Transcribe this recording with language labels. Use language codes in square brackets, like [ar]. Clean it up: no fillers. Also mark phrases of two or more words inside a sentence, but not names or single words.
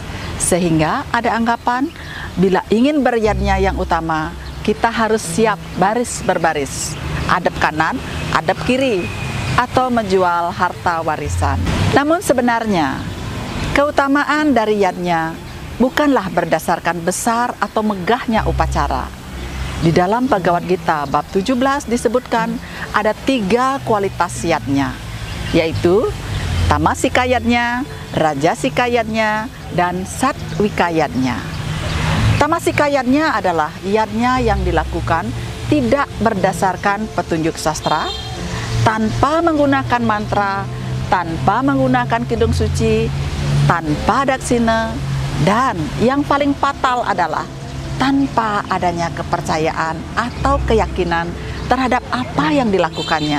[id] Sehingga ada anggapan bila ingin beryatnya yang utama, kita harus siap baris berbaris, hadap kanan, hadap kiri, atau menjual harta warisan. Namun sebenarnya, keutamaan dari yatnya bukanlah berdasarkan besar atau megahnya upacara. Di dalam Bhagavad Gita bab 17 disebutkan ada 3 kualitas yatnya, yaitu Tamasika Yatnya, Rajasika Yatnya, dan Satwika Yatnya. Tamasika Yatnya adalah yatnya yang dilakukan tidak berdasarkan petunjuk sastra, tanpa menggunakan mantra, tanpa menggunakan kidung suci, tanpa daksina, dan yang paling fatal adalah tanpa adanya kepercayaan atau keyakinan terhadap apa yang dilakukannya.